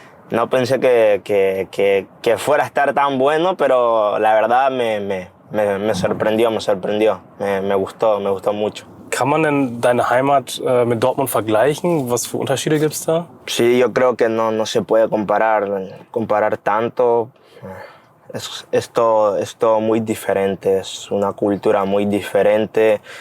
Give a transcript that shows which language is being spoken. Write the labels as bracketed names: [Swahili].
[Spanish] No pensé que fuera a estar tan bueno, pero la verdad me sorprendió. Me gustó mucho. [German] Kann man denn deine Heimat mit Dortmund vergleichen? Was für Unterschiede gibt's da? [Spanish] Sí, yo creo que no se puede comparar tanto. Es todo muy diferente, es una cultura muy diferente.